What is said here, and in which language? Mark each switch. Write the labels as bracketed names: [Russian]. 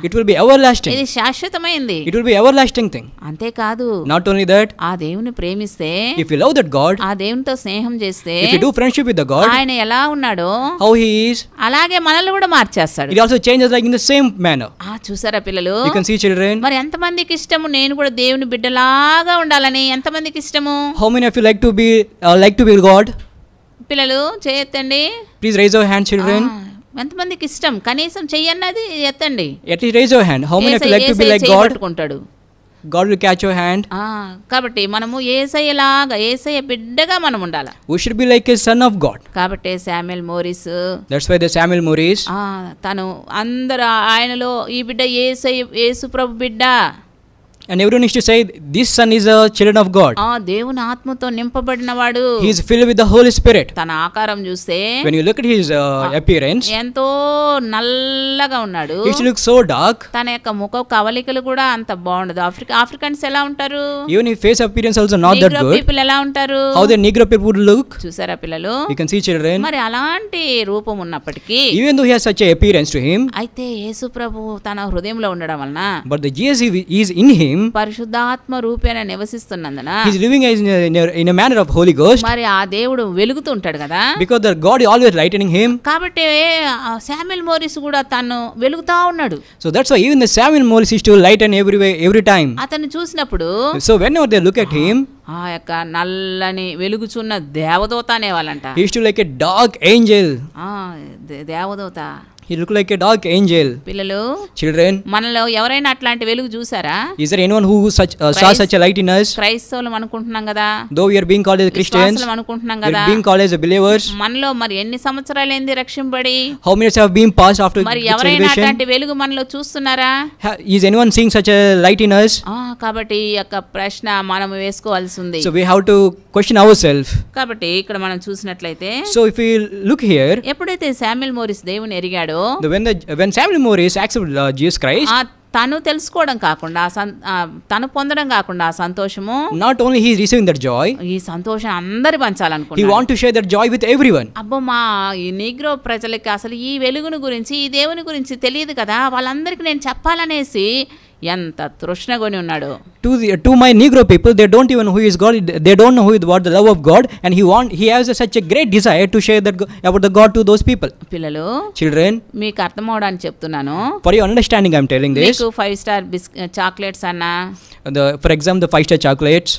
[English] it will be everlasting. [Telugu] ఇది శాశ్వతమైంది. [English] It will be everlasting thing. [Telugu] అంతేకాదు, [English] Not only that, [Telugu] ఆ దేవుని ప్రేమిస్తే, [English] if you love that God, [Telugu] ఆ దేవునితో స్నేహం చేస్తే, [English] if you do friendship with the God, [Telugu] ఆయన ఎలా ఉన్నాడో [English] how he is, [Telugu] అలాగే మనల్ని కూడా మార్చేస్తాడు. [English] it also changes like in the same manner. [Telugu] చూసారా పిల్లలు? [English] You can see children. [Telugu] మరి ఎంతమందికి ఇష్టము నేను కూడా దేవుని బిడ్డలాగా ఉండాలని? ఎంతమందికి ఇష్టము? [English] How many of you like to be God? [Telugu] పిల్లలు చేయెత్తండి. [English] Please raise your hand, children. [Telugu] ఎంతమందికి ఇష్టం? కనీసం చెయ్యన్నది ఎత్తండి. [English] At least raise your hand. How many of you like to be like God? [Telugu] పట్టుకుంటాడు. [English] God will catch your hand. [Telugu] కాబట్టి మనము యేసయ్యలాగా, యేసయ్య బిడ్డగా మనం ఉండాలి. [English] We should be like a son of God. [Telugu] కాబట్టి Samuel Morris, [English] That's why the Samuel Morris, [Telugu] తను అందరూ ఆయనలో ఈ బిడ్డ యేసు ప్రభు బిడ్డ, [English] and everyone needs to say this son is a children of God. [Telugu] దేవుని ఆత్మతో నింపబడినవాడు. [English] He is filled with the Holy Spirit. [Telugu] తన ఆకారం చూస్తే, [English] when you look at his appearance, [Telugu] ఎంతో నల్లగా ఉన్నాడు. [English] he looks so dark. [Telugu] తన యొక్క ముఖ కవలికలు కూడా అంత బాగుండదు. ఆఫ్రికన్స్ ఎలా ఉంటారు? [English] Even his face appearance also not that good. [Telugu] People ఎలా ఉంటారు? [English] How the Negro people would look. [Telugu] చూసారా పిల్లలు? [English] You can see children. [Telugu] మరి అలాంటి రూపం ఉన్నప్పటికీ, [English] even though he has such a appearance to him, [Telugu] అయితే యేసు ప్రభు తన హృదయంలో ఉండడం వలన, [English] but the Jesus is in him, [Telugu] పరిశుద్ధాత్మ రూపేణ నివసిస్తున్నందున, [English] he is living in a manner of Holy Ghost. [Telugu] మరి ఆ దేవుడు వెలుగుతూ ఉంటాడు కదా, [English] because the God is always lightening him. [Telugu] కాబట్టి శామ్యూయల్ మోరిస్ కూడా తను వెలుగుతా ఉన్నాడు. [English] So that's why even the Samuel Morris is to lighten every time. [Telugu] అతన్ని చూసినప్పుడు, [English] so whenever they look at him, [Telugu] ఆ యొక్క నల్లని వెలుగుచున్న దేవదూత అనేవాళ్ళంట. [English] he is to like a dark angel. [Telugu] దేవదూత. [English] He looked like a dark angel. [Telugu] పిల్లలు, [English] children, [Telugu] మనలో ఎవరైనా అట్లాంటి వెలుగు చూసారా? [English] is there anyone who saw such a light in us? [Telugu] క్రైస్తవులు అనుకుంటున్నాం కదా, [English] though we are being called as Christians, [Telugu] అనుకుంటున్నాం [English] we [Telugu] కదా, [English] are being called as believers. [Telugu] మనలో మరి ఎన్ని సంవత్సరాలు ఏంది రక్షింపబడి? [English] how many years have been passed after [Telugu] మరి ఎవరైనా అట్లాంటి వెలుగు మనలో చూస్తున్నారా? [English] is anyone seeing such a light in us? [Telugu] కాబట్టి ఈ యొక్క ప్రశ్న మనం వేసుకోవాల్సి ఉంది. [English] so we have to question ourselves. [Telugu] కాబట్టి ఇక్కడ మనం చూసినట్లయితే, [English] so if we look here, [Telugu] ఎప్పుడైతే శామ్యూయల్ మోరిస్ దేవుని ఎరిగాడో, [English] when Samuel Morris accepted Jesus Christ, [Telugu] తను తెలుసుకోవడం కాకుండా, తను పొందడం కాకుండా ఆ సంతోషము, [English] not only he is receiving that joy, [Telugu] ఈ సంతోషం అందరి పంచాలనుకుంటున్నాడు. [English] he want to share that joy with everyone. [Telugu] అబ్బో, మా ఈ నీగ్రో ప్రజలకి అసలు ఈ వెలుగును గురించి, ఈ దేవుని గురించి తెలియదు కదా, వాళ్ళందరికీ నేను చెప్పాలనేసి ఎంత తృష్ణగొని ఉన్నాడు. [English] to my Negro people, they don't even know who is God. They don't know what the love of God, and he has such a great desire to share that about the God to those people. [Telugu] పిల్లలు, [English] children, [Telugu] మీకు అర్థం అవడానికి చెప్తున్నాను. [English] for your understanding I am telling this. [Telugu] మీకు 5 star chocolates అన్నా, [English] for example the 5 star chocolates,